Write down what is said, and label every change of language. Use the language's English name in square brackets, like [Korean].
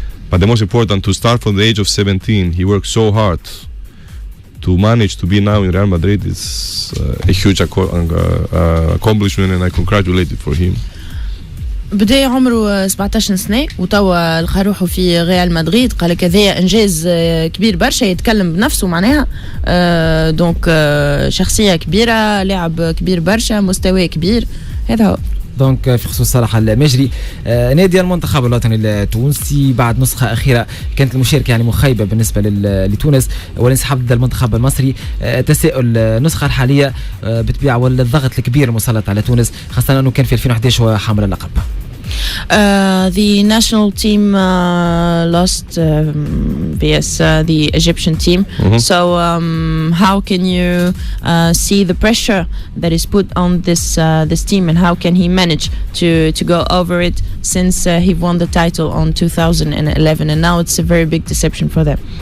[English] But the most important, to start from the age of 17, he worked so hard to manage to be now in Real Madrid. Is a huge accomplishment, and I congratulate it for him. [Arabic] بداية عمره 17 سنة وتوا لقى روحه في ريال مدريد. قال لك هذا إنجاز كبير برشا، يتكلم بنفسه معناها. دونك شخصية كبيرة، لاعب كبير برشا، مستوى كبير. هذا هو. دونك في خصوص صالح الماجري، نادي المنتخب الوطني التونسي بعد نسخة أخيرة كانت المشاركة يعني مخيبة بالنسبة لتونس والانسحاب ضد المنتخب المصري. تساؤل النسخة الحالية بالطبيعة والضغط الكبير المسلط على تونس، خاصة أنه كان في 2011 هو حامل اللقب. [English] The national team lost vs the Egyptian team. So how can you see the pressure that is put on this team, and how can he manage to go over it since he won the title on 2011, and now it's a very big deception for them?